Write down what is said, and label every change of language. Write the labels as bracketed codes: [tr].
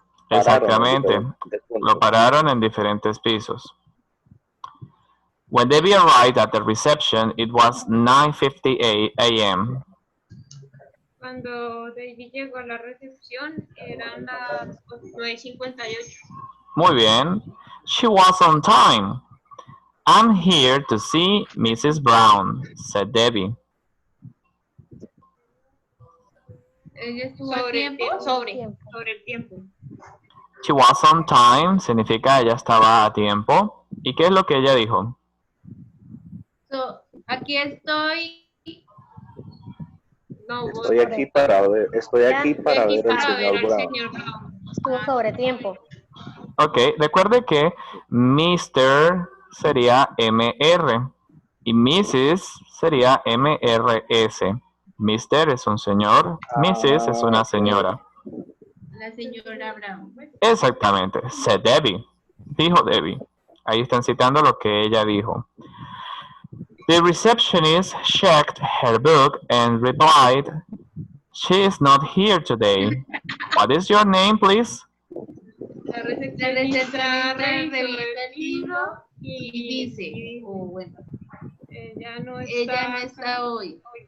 [es] Exactamente, lo pararon en diferentes pisos. [en] When Debbie arrived at the reception, it was 9:58 a.m. [es] Cuando Debbie llegó a la recepción, eran las 9:58. Muy bien. [en] She was on time. I'm here to see Mrs. Brown, said Debbie. [es] Ella estuvo sobre el tiempo. [en] She was on time [es] significa ella estaba a tiempo. ¿Y qué es lo que ella dijo? Aquí estoy. No, estoy aquí para ver al señor Brown. Estuvo sobre tiempo. Ok, recuerde que Mr. sería MR y Mrs. sería MRS. Mr. es un señor, Mrs. es una señora. La señora Brown. Exactamente, [en] said Debbie. [es] Dijo Debbie. Ahí están citando lo que ella dijo. [en] The receptionist checked her book and replied, "She is not here today. What is your name, please?" [es] La recepcionista revisa el libro y dice, ella no está hoy.